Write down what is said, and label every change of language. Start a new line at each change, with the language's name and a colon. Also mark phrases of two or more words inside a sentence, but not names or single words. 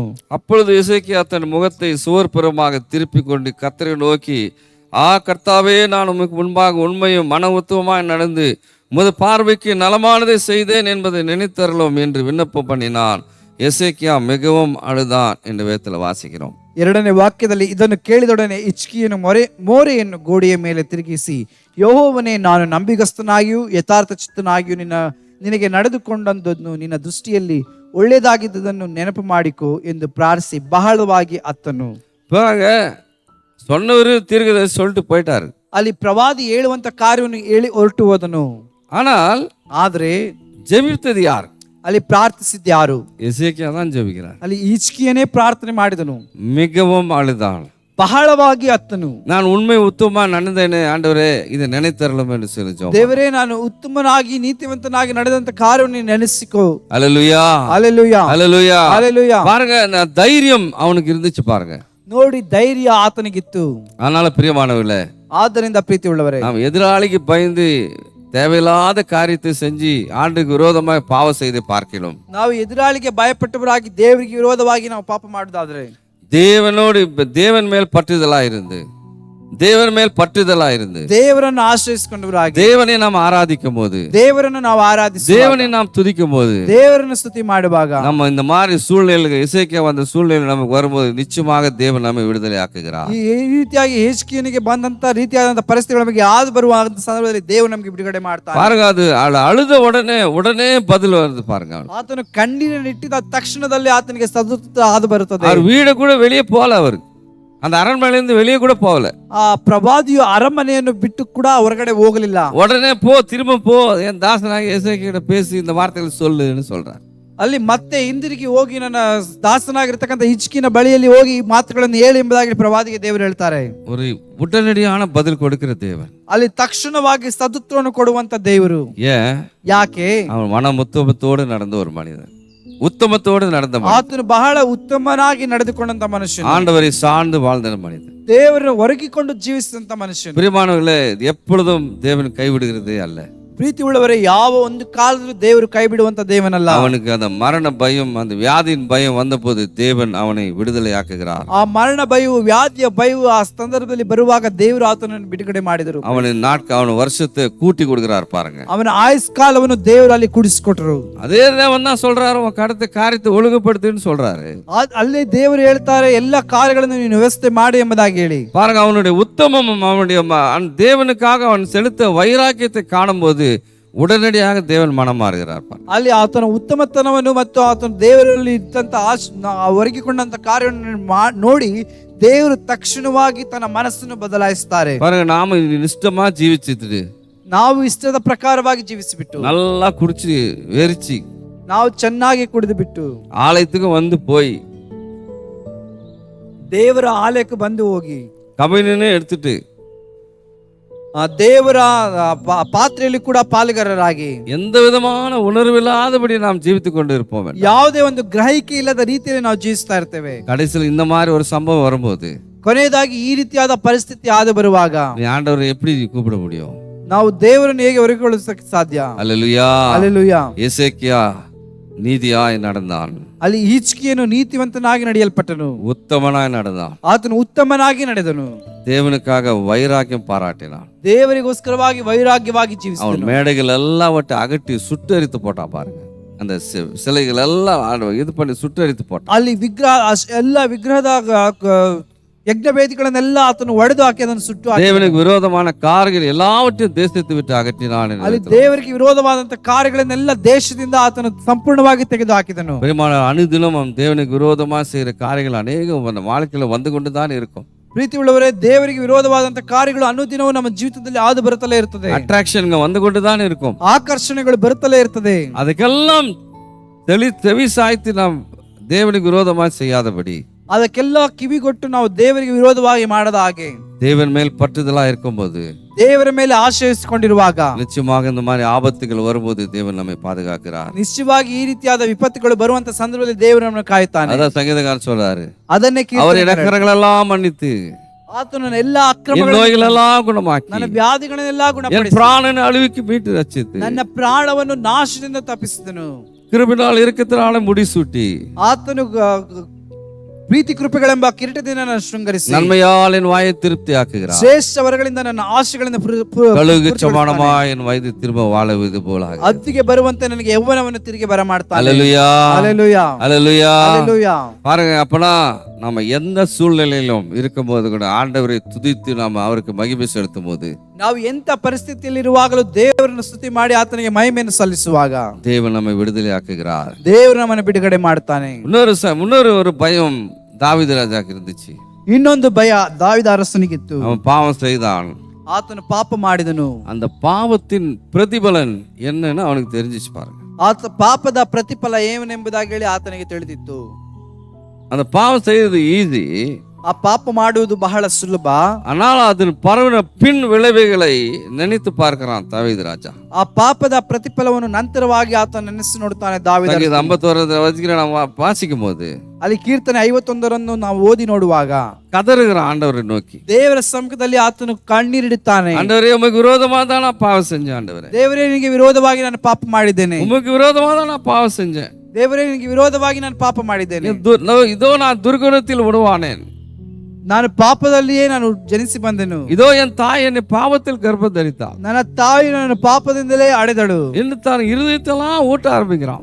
Tamil: அப்பொழுது எசேக்கியா தன் முகத்தை சுவர்புறமாக திருப்பி கொண்டு கர்த்தரை நோக்கி, கர்த்தாவே, நான் உமக்கு முன்பாக உண்மையும் மன உத்தமமாய் நடந்து உமது பார்வைக்கு நலமானதை செய்தேன் என்பதை நினைத்தருளும் என்று விண்ணப்பம் பண்ணினான். எசேக்கியா மிகவும் அழுதான் என்று வேதத்தில் வாசிக்கிறோம்.
Kannada: 2ನೇ ವಾಕ್ಯದಲ್ಲಿ, ಇದನ್ನು ಕೇಳಿದೊಡನೆ ಹಿಜ್ಕೀಯನು ಮೋರೆಯನ್ನು ಗೋಡೆಯ ಮೇಲೆ ತಿರುಗಿಸಿ, ಯೆಹೋವನೇ, ನಾನು ನಂಬಿಗಸ್ತನಾಗಿಯೂ ಯಥಾರ್ಥ ಚಿತ್ತನಾಗಿಯೂ ನಿನಗೆ ನಡೆದುಕೊಂಡಂದನ್ನು ನಿನ್ನ ದೃಷ್ಟಿಯಲ್ಲಿ ಒಳ್ಳೆಯದಾಗಿದ್ದುದನ್ನು ನೆನಪು ಮಾಡಿಕೋ ಎಂದು ಪ್ರಾರ್ಥಿಸಿ ಬಹಳವಾಗಿ ಅತ್ತನು.
Tamil: சொன்னவரு தீர்க்கதரிசி சொல்லிட்டு போயிட்டாரு.
Kannada: ಅಲ್ಲಿ ಪ್ರವಾದಿ ಹೇಳುವಂತ ಕಾರ್ಯವನ್ನು ಹೇಳಿ ಹೊರಟು ಹೋದನು. ಆದರೆ ಜೆபித்தது ಯಾರು? ಅಲ್ಲಿ ಪ್ರಾರ್ಥಿಸಿದ್ದು ಯಾರು?
Tamil: எசேக்கியா தான் ஜெபிக்கிறார்.
Kannada: ಅಲ್ಲಿ ಹಿಜ್ಕೀಯನೇ ಪ್ರಾರ್ಥನೆ ಮಾಡಿದನು.
Tamil: மிகவும் அழுதான்,
Kannada: ಬಹಳವಾಗಿ ಅತ್ತನು.
Tamil: நான் உண்மை உத்தம நடந்தேன், ஆண்டவரே இது நினைத்தருளும் என்று சொல்லி,
Kannada: ದೇವರೇ, ನಾನು ಉತ್ತಮನಾಗಿ ನೀತಿವಂತನಾಗಿ ನಡೆದಂತ ಕಾರ್ಯವನ್ನು ನೆನೆಸಿಕೋ.
Tamil: அல்லேலூயா, அல்லேலூயா, அல்லேலூயா, அல்லேலூயா. பாருங்க, தைரியம் அவனுக்கு இருந்துச்சு பாருங்க.
Kannada: ನೋಡಿ, ಧೈರ್ಯ ಆತನಿಗಿತ್ತು.
Tamil: அதனால பிரியமானவர்களே,
Kannada: ಆದ್ದರಿಂದ ಪ್ರೀತಿ ಉಳ್ಳವರೇ,
Tamil: நாம் எதிராளிக்கு பயந்து தேவையில்லாத காரியத்தை செஞ்சு ஆண்டுக்கு விரோதமாக பாவம் செய்து பார்க்கிறோம்.
Kannada: ನಾವು ಎದುರಾಳಿಗೆ ಭಯಪಟ್ಟವರಾಗಿ ದೇವರಿಗೆ ವಿರೋಧವಾಗಿ ನಾವು ಪಾಪ ಮಾಡುವುದಾದ್ರೆ,
Tamil: தேவனோடு தேவன் மேல் பற்றுதலா இருந்து
Kannada: ದೇವರನ್ನು ಆಶ್ರಯಿಸಿಕೊಂಡವರಾಗಿ
Tamil: தேவனை நாம் ஆராதிக்கும் போது,
Kannada: ದೇವರನ್ನು ನಾವು ಆರಾಧಿಸಿ
Tamil: தேவனை நாம் துதிக்கும் போது,
Kannada: ದೇವರನ್ನು ಸ್ತುತಿ ಮಾಡುವಾಗ,
Tamil: நம்ம இந்த மாதிரி சூழ்நிலைகள் எசேக்கியா வந்த சூழ்நிலை நமக்கு வரும்போது நிச்சயமாக தேவன் நம்மை விடுதலை ஆக்குகிறார்.
Kannada: ಈ ರೀತಿಯಾಗಿ ಹಿಜ್ಕೀಯನಿಗೆ ಬಂದಂತ ರೀತಿಯಾದಂತ ಪರಿಸ್ಥಿತಿಗಳು ನಮಗೆ ಯಾವ್ದು ಬರುವಂತ ಸಂದರ್ಭದಲ್ಲಿ ದೇವರು ನಮಗೆ ಬಿಡುಗಡೆ ಮಾಡ್ತಾನೆ.
Tamil: பாருங்க, அது அழுத உடனே பதில் வருது பாருங்க.
Kannada: ಆತನು ಕಣ್ಣೀರನ್ನು ಇಟ್ಟಿದ ತಕ್ಷಣದಲ್ಲಿ ಆತನಿಗೆ ಸದುತ್ತ ಆದು ಬರುತ್ತದೆ.
Tamil: அவர் வீடு கூட வெளியே போகல, அவருக்கு அந்த அரண்மனையிலிருந்து வெளியே கூட போகல.
Kannada: ಆ ಪ್ರವಾದಿಯು ಅರಮನೆಯನ್ನು ಬಿಟ್ಟು ಕೂಡ ಹೊರಗಡೆ ಹೋಗಲಿಲ್ಲ.
Tamil: உடனே திரும்ப போ, என் தாசனாக எசேக்கியா பேசி இந்த வார்த்தைகளை சொல்லுன்னு சொல்றார்.
Kannada: ಅಲ್ಲಿ ಮತ್ತೆ ಹಿಂದಿರುಗಿ ಹೋಗಿ ನನ್ನ ದಾಸನಾಗಿರ್ತಕ್ಕಂಥ ಹಿಜ್ಕೀಯನ ಬಳಿಯಲ್ಲಿ ಹೋಗಿ ಮಾತುಗಳನ್ನು ಹೇಳಿ ಎಂಬುದಾಗಿ ಪ್ರವಾದಿಗೆ ದೇವರು ಹೇಳ್ತಾರೆ.
Tamil: ஒரு உடனடியான பதில் கொடுக்கிற தேவன்,
Kannada: ಅಲ್ಲಿ ತಕ್ಷಣವಾಗಿ ಸದುತ್ತರವನ್ನು ಕೊಡುವಂತ ದೇವರು. ಯಾಕೆ?
Tamil: அவன் மன உத்தமத்தோடு நடந்த ஒரு மனிதன், உத்தமத்தோடு நடந்த மனிதன்,
Kannada: ಆತನು ಬಹಳ ಉತ್ತಮನಾಗಿ ನಡೆದುಕೊಂಡಂತ ಮನುಷ್ಯನು,
Tamil: ஆண்டவரை சார்ந்து வாழ்ந்த மனிதன்,
Kannada: ದೇವರನ್ನು ಒರಗಿಕೊಂಡು ಜೀವಿಸಿದಂತ ಮನುಷ್ಯನು.
Tamil: பிரியமானவர்களே, எப்பொழுதும் தேவன் கைவிடுகிறதே அல்ல.
Kannada: ಪ್ರೀತಿ ಉಳ್ಳವರೇ, ಯಾವ ಒಂದು ಕಾಲದಲ್ಲೂ ದೇವರು ಕೈ ಬಿಡುವಂತ ದೇವನಲ್ಲ.
Tamil: அவனுக்கு அந்த மரண பயம், அந்த வியாதியின் பயம் வந்தபோது தேவன் அவனை விடுதலை ஆக்குகிறார்.
Kannada: ಆ ಮರಣ ಭಯವು, ವ್ಯಾಧಿಯ ಭಯವು ಆ ಸಂದರ್ಭದಲ್ಲಿ ಬರುವಾಗ ದೇವರು ಆತನನ್ನು ಬಿಡುಗಡೆ ಮಾಡಿದರು.
Tamil: அவன் வருஷத்தை கூட்டி கொடுக்கிறார் பாருங்க.
Kannada: ಅವನ ಆಯುಷ್ಕಾಲವನ್ನು ದೇವರು ಅಲ್ಲಿ ಕೂಡಿಸಿಕೊಟ್ಟರು.
Tamil: அதே தேவன் தான் சொல்றாரு, உன் கடத்த காரியத்தை ஒழுங்குபடுத்துன்னு சொல்றாரு.
Kannada: ಅಲ್ಲೇ ದೇವರು ಹೇಳ್ತಾರೆ, ಎಲ್ಲ ಕಾರ್ಯಗಳನ್ನು ನೀನು ವ್ಯವಸ್ಥೆ ಮಾಡಿ ಎಂಬುದಾಗಿ ಹೇಳಿ.
Tamil: பாருங்க, அவனுடைய உத்தமம், அவனுடைய தேவனுக்காக அவன் செலுத்த வைராக்கியத்தை காணும் போது உடனடியாக தேவன் மனம் மாறுகிறார்.
Kannada: ಅಲ್ಲಿ ಆತನ ಉತ್ತಮತನವನ್ನು ಮತ್ತು ಆತನ ದೇವರಲ್ಲಿ ಇದ್ದಂತ ಒರಗಿಕೊಂಡಂತ ಕಾರ್ಯವನ್ನು ನೋಡಿ ದೇವರು ತಕ್ಷಣವಾಗಿ ತನ್ನ ಮನಸ್ಸನ್ನು ಬದಲಾಯಿಸ್ತಾರೆ.
Tamil: பாருங்க, நாம இஷ்டமா ஜீவிச்சிட்டு,
Kannada: ನಾವು ಇಷ್ಟದ ಪ್ರಕಾರವಾಗಿ ಜೀವಿಸಿಬಿಟ್ಟು,
Tamil: நல்லா குடிச்சு வெறிச்சு,
Kannada: ನಾವು ಚೆನ್ನಾಗಿ ಕುಡಿದು ಬಿಟ್ಟು
Tamil: ஆலயத்துக்கு வந்து போய்
Kannada: ದೇವರ ಆಲಯಕ್ಕೆ ಬಂದು ಹೋಗಿ
Tamil: கம்யூனியனே எடுத்துட்டு
Kannada: ದೇವರ ಪಾತ್ರೆಯಲ್ಲಿ ಕೂಡ ಪಾಲುಗಾರರಾಗಿ
Tamil: எந்த விதமான உணர்வில்லாதபடி நாம் ஜீவித்துக் கொண்டு இருப்போம்.
Kannada: ಯಾವುದೇ ಒಂದು ಗ್ರಹಿಕೆ ಇಲ್ಲದ ರೀತಿಯಲ್ಲಿ ನಾವು ಜೀವಿಸ್ತಾ ಇರ್ತೇವೆ.
Tamil: கடைசியில் இந்த மாதிரி ஒரு சம்பவம் வரும்போது
Kannada: ಕೊನೆಯದಾಗಿ ಈ ರೀತಿಯಾದ ಪರಿಸ್ಥಿತಿ ಆದ ಬರುವಾಗ
Tamil: நீ ஆண்டவரை எப்படி கூப்பிட முடியும்?
Kannada: ನಾವು ದೇವರನ್ನು ಹೇಗೆ ಹೊರಗೊಳಿಸಕ್ಕೆ ಸಾಧ್ಯ?
Tamil: அல்லேலூயா.
Kannada: ಹಲ್ಲೆಲೂಯಾ.
Tamil: எசேக்கியா நீதியாய் நடந்தான்,
Kannada: ಅಲ್ಲಿ ಹಿಜ್ಕೀಯನು ನೀತಿವಂತನಾಗಿ ನಡೆಯಲ್ಪಟ್ಟನು,
Tamil: உத்தமனாய் நடந்தான்,
Kannada: ಆತನು ಉತ್ತಮನಾಗಿ ನಡೆದನು,
Tamil: தேவனுக்காக வைராக்கியம் பாராட்டினான்.
Kannada: ದೇವರಿಗೋಸ್ಕರವಾಗಿ ವೈರಾಗ್ಯವಾಗಿ
Tamil: அவன்
Kannada: ಜೀವಿಸಿದನು.
Tamil: மேடைகள் எல்லாவற்றை அகட்டி சுட்டரித்து போட்டான் பாருங்க. அந்த சிலைகள் எல்லாம் ஆண்டவர் இது பண்ணி சுட்டரித்து போட்டான்.
Kannada: ಅಲ್ಲಿ ಎಲ್ಲ ವಿಗ್ರಹದ ಯಜ್ಞ ವೇದಿಗಳನ್ನೆಲ್ಲ ಆತನು ಒಡೆದು ಹಾಕಿ ಅದನ್ನು ಸುಟ್ಟು ಹಾಕಿದನು.
Tamil: தேவனுக்கு விரோதமான காரியங்கள் எல்லாவற்றையும் தேசத்தை விட்டு அகற்றினான்.
Kannada: ಅಲ್ಲಿ ದೇವರಿಗೆ ವಿರೋಧವಾದಂತಹ ಕಾರ್ಯಗಳನ್ನೆಲ್ಲ ದೇಶದಿಂದ ಆತನು ಸಂಪೂರ್ಣವಾಗಿ ತೆಗೆದು ಹಾಕಿದನು.
Tamil: பெருமான அனுதினம் அவன் தேவனுக்கு விரோதமா செய்யற காரியங்கள் அநேகம் நம்ம வாழ்க்கையில வந்து கொண்டுதான் இருக்கும்.
Kannada: ಪ್ರೀತಿ ಉಳ್ಳವರೇ, ದೇವರಿಗೆ ವಿರೋಧವಾದಂತಹ ಕಾರ್ಯಗಳು ಅನುದಿನವೂ ನಮ್ಮ ಜೀವಿತದಲ್ಲಿ ಆದು ಬರುತ್ತಲೇ ಇರ್ತದೆ.
Tamil: அட்ராக்ஷன் வந்து கொண்டுதான் இருக்கும்.
Kannada: ಆಕರ್ಷಣೆಗಳು ಬರುತ್ತಲೇ ಇರ್ತದೆ.
Tamil: ಅದಕ್ಕೆல்லாம் செவி சாய்த்து நாம் தேவனுக்கு விரோதமா செய்யாதபடி,
Kannada: ಅದಕ್ಕೆಲ್ಲ ಕಿವಿಗೊಟ್ಟು ನಾವು ದೇವರಿಗೆ ವಿರೋಧವಾಗಿ ಮಾಡದ ಹಾಗೆ,
Tamil: தேவன் மேல் பற்றுதலா இருக்கும்போது,
Kannada: ದೇವರ ಮೇಲೆ ಆಶ್ರಯಿಸಿಕೊಂಡಿರುವಾಗ
Tamil: நிச்சயமாக இந்த மாதிரி ஆபத்துகள் வரும்போது தேவன் நம்மை பாதுகாக்கிறார்.
Kannada: ನಿಶ್ಚಯವಾಗಿ ಈ ರೀತಿಯಾದ ವಿಪತ್ತುಗಳು ಬರುವಂತ ಸಂದರ್ಭದಲ್ಲಿ ದೇವರು ನಮ್ಮನ್ನು ಕಾಯುತ್ತಾನೆ.
Tamil: அதான் சங்கீதக்காரன் சொல்றாரு,
Kannada: ಅದನ್ನೇ
Tamil: அவர் இடக்கரங்களெல்லாம் மன்னித்து
Kannada: ಆತನು ನನ್ನ ಎಲ್ಲಾ
Tamil: என்
Kannada: ಅಕ್ರಮಗಳನ್ನು,
Tamil: நோய்களெல்லாம் குணமாக்கி
Kannada: ನನ್ನ ವ್ಯಾಧಿಗಳನ್ನೆಲ್ಲ
Tamil: என்
Kannada: ಗುಣಪಡಿಸಿ,
Tamil: பிராணனை அழிவுக்கு மீட்டு ரட்சித்து
Kannada: ನನ್ನ ಪ್ರಾಣವನ್ನು ನಾಶದಿಂದ ತಪ್ಪಿಸಿದನು.
Tamil: கிருபினால் இருக்கத்தினால முடிசூட்டி
Kannada: ಆತನು ಪ್ರೀತಿ ಕೃಪೆಗಳೆಂಬ ಕಿರೀಟದಿಂದ ನನ್ನ ಶೃಂಗರಿಸಿ,
Tamil: நன்மையால் என் வாயை திருப்தி ஆக்குகிறார்.
Kannada: ಶ್ರೇಷ್ಠ ವರಗಳಿಂದ ನನ್ನ ಆಶೆಗಳಿಂದ
Tamil: கழுகு சமானமா என் வயது திரும்ப வாழுவது போல
Kannada: ಅತ್ತಿಗೆ ಬರುವಂತೆ ನನಗೆ ಯೌವನವನ್ನು ತಿರುಗಿ ಬರಮಾಡ್ತಾನೆ.
Tamil: அல்லேலூயா,
Kannada: ಹಲ್ಲೆಲೂಯಾ,
Tamil: அல்லேலூயா.
Kannada: ಹಲ್ಲೆಲೂಯಾ.
Tamil: பாருங்க, அப்பனா நம்ம எந்த சூழ்நிலையிலும் இருக்கும்போது கூட ஆண்டவரை துதித்து நாம அவருக்கு மகிமை செலுத்தும் போது,
Kannada: ನಾವು ಎಂತ ಪರಿಸ್ಥಿತಿಯಲ್ಲಿ ಇರುವಾಗಲೂ ದೇವರನ್ನು ಸ್ತುತಿ ಮಾಡಿ ಆತನಿಗೆ ಮಹಿಮೆಯನ್ನು ಸಲ್ಲಿಸುವಾಗ
Tamil: தேவன் நம்மை விடுதலை ஆக்குகிறார்.
Kannada: ದೇವರು ನಮ್ಮನ್ನು ಬಿಡುಗಡೆ ಮಾಡ್ತಾನೆ.
Tamil: இன்னொரு ஒரு பயம் தாவீது ராஜாக்கு இருந்துச்சு.
Kannada: ಇನ್ನೊಂದು ಭಯ ದಾವೀದ ಅರಸನಿಗಿತ್ತು.
Tamil: அவன் பாவம் செய்தான்.
Kannada: ಆತನು ಪಾಪ ಮಾಡಿದನು.
Tamil: அந்த பாவத்தின் பிரதிபலன் என்னன்னு அவனுக்கு தெரிஞ்சிச்சு பாருங்க.
Kannada: ಆತ ಪಾಪದ ಪ್ರತಿಫಲ ಏನೆಂಬುದಾಗಿ ಹೇಳಿ ಆತನಿಗೆ ತಿಳಿದಿತ್ತು.
Tamil: அந்த பாவம் செய்யறது ஈஸி,
Kannada: ಆ ಪಾಪ ಮಾಡುವುದು ಬಹಳ ಸುಲಭ.
Tamil: ஆனால் அதில் பரவின பின் விளைவுகளை நினைத்து பார்க்கிறான் தாவீது ராஜா.
Kannada: ಆ ಪಾಪದ ಪ್ರತಿಫಲವನ್ನು ನಂತರವಾಗಿ ಆತ ನೆನೆಸಿ ನೋಡುತ್ತಾನೆ ದಾವೀದ.
Tamil: 51 நம்ம வாசிக்கும் போது,
Kannada: ಅಲ್ಲಿ ಕೀರ್ತನೆ 51 ನಾವು ಓದಿ ನೋಡುವಾಗ
Tamil: கதறுகிறான் ஆண்டவரை நோக்கி.
Kannada: ದೇವರ ಸಮ್ಮುಖದಲ್ಲಿ ಆತನು ಕಣ್ಣೀರಿಡುತ್ತಾನೆ.
Tamil: ஆண்டவரே, உமக்கு விரோதமா தான் நான் பாவம் செஞ்சேன். ஆண்டவரே,
Kannada: ದೇವರೇ, ನಿನಗೆ ವಿರೋಧವಾಗಿ ನಾನು ಪಾಪ ಮಾಡಿದ್ದೇನೆ.
Tamil: உமக்கு விரோதமா தான் நான் பாவம் செஞ்சேன்.
Kannada: ದೇವರೇ, ನಿನಗೆ ವಿರೋಧವಾಗಿ ನಾನು ಪಾಪ ಮಾಡಿದ್ದೇನೆ.
Tamil: இதோ நான் துர்குணத்தில் விடுவானேன்.
Kannada: ನಾನು ಪಾಪದಲ್ಲಿಯೇ ನಾನು ಜನಿಸಿ ಬಂದೆನು.
Tamil: இதோ என் தாய் என்னை பாவத்தில் கர்ப்பம் தரித்தாள்.
Kannada: ನನ್ನ ತಾಯಿ ನನ್ನ ಪಾಪದಿಂದಲೇ ಅಡೆದಳು
Tamil: என்று தான் இருதயத்தெல்லாம் ஊட்ட ஆரம்பிக்கிறான்.